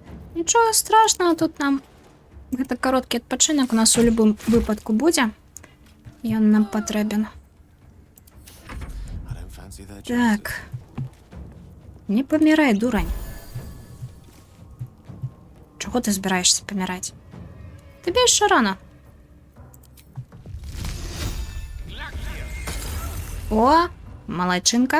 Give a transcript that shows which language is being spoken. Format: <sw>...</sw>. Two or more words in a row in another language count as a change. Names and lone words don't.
<uk>Нічого страшного,</uk> <be>тут нам гэта кароткі адпачынак у нас у любым выпадку будзе. Ён нам патрэбен.</be> <en>I don't fancy their chances.</en> <be>Так. Не памірай, дурань.</be> <uk>Чого ты збираешься паміраць?</uk> <be>Табе яшчэ рано. О, малайчынка.</be>